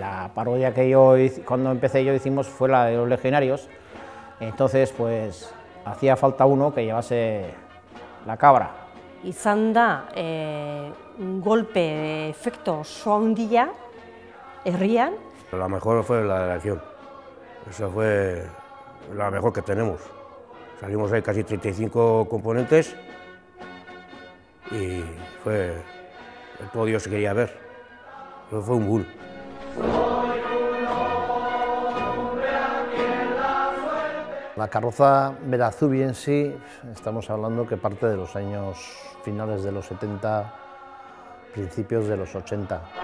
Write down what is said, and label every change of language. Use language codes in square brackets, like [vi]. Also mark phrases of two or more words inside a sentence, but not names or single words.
[es] La parodia que cuando empecé yo hicimos fue la de los legionarios, entonces pues hacía falta uno que llevase la cabra. [eu] Izan da [es] un golpe de efecto [eu] oso handia herrian. [es] La mejor fue la elección, esa fue la mejor que tenemos. Salimos ahí casi 35 componentes y el podio se quería ver, pero fue un boom. La carroza Berazubí en sí, estamos hablando que parte de los años finales de los 70, principios de los 80.